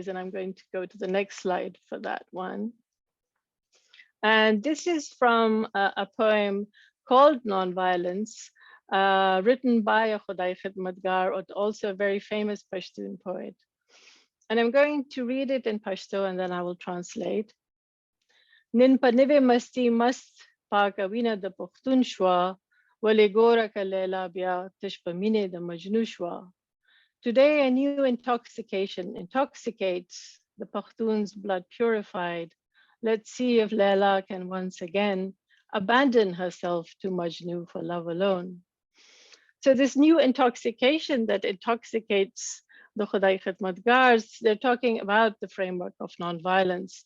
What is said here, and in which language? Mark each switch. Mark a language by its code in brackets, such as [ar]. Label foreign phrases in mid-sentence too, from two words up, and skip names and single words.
[en] And I'm going to go to the next slide for that one. And this is from a poem called Nonviolence, written by a Khudai Khidmat Gar, also a very famous Pashtun poet. And I'm going to read it in Pashto and then I will translate. [ps] نن په نوي مستۍ مست پاکه وینه د پښتون شوه، ولې ګوره که لیلا بیا تش په مینه د مجنون شوه. [en] Today a new intoxication intoxicates the Pakhtun's blood purified. Let's see if Lela can once again abandon herself to Majnu for love alone. So this new intoxication that intoxicates the Khudai Khidmat Gars, they're talking about the framework of nonviolence.